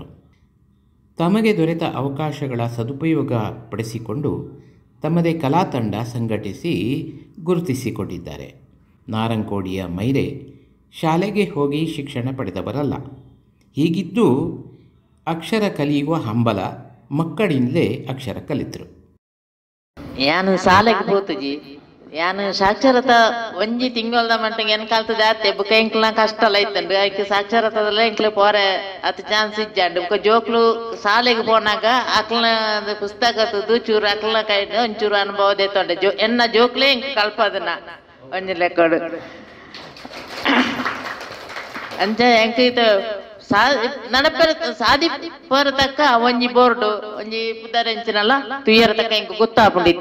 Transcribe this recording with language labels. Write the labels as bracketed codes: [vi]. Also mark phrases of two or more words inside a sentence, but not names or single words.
[kn] ತಮಗೆ ದೊರೆತ ಅವಕಾಶಗಳ ಸದುಪಯೋಗ ಪಡಿಸಿಕೊಂಡು ತಮ್ಮದೇ ಕಲಾ ತಂಡ ಸಂಘಟಿಸಿ ಗುರುತಿಸಿಕೊಂಡಿದ್ದಾರೆ. ನಾರಂಕೋಡಿಯ ಮೈರೆ ಶಾಲೆಗೆ ಹೋಗಿ ಶಿಕ್ಷಣ ಪಡೆದವರಲ್ಲ. ಹೀಗಿದ್ದು ಅಕ್ಷರ ಕಲಿಯುವ ಹಂಬಲ, ಮಕ್ಕಳಿಂದಲೇ ಅಕ್ಷರ ಕಲಿತರು. [tcy] ಯಾನು ಶಾಲೆಗೆ ಹೋತುಜಿ, ಯಾನು ಸಾಕ್ಷರತ ಒಂಜಿ ತಿಂಗಳದ ಮಟ್ಟಿಗೆ ಏನು ಕಲ್ತದೆ ಅತ್ತೆ ಬುಕ್ಕ ಎಂಕ್ಲ ಕಷ್ಟ ಅಲ್ಲ ಇತ್ತಂಡು. ಅದಕ್ಕೆ ಸಾಕ್ಷರತದಲ್ಲ ಎಂಕ್ಲೆ ಪೋರೆ ಅತ್ ಚಾನ್ಸ್ ಇಜ್ಜಂಡು. ಬುಕ್ಕ ಜೋಕ್ಲು ಶಾಲೆಗೆ ಪೋನಾಗ ಅಕ್ಲನ ಪುಸ್ತಕದ್ದು ಚೂರು ಅಕ್ಲನ ಕೈ ಒಂಚೂರು ಅನುಭವದೇ ತೊಂಡೆ ಎನ್ನ ಜೋಕ್ಲೆ ಎಂಕ್ ಕಲ್ಪದನ ಒಂಜಿ ಲೆಕ್ಕಡು ಅಂಚ ಎಂಕ್ ಇದು ನಡಪೆರ ಸಾದಿ ಪೋರತಕ್ಕ ಒಂಜಿ ಬೋರ್ಡು ಒಂಜಿ ಪುದರೆಂಚಿನಲ್ಲ ತುಯ್ಯರ ತಕ್ಕ ಇಂಕ ಗೊತ್ತಾಪುಂಡಿತ್ತ.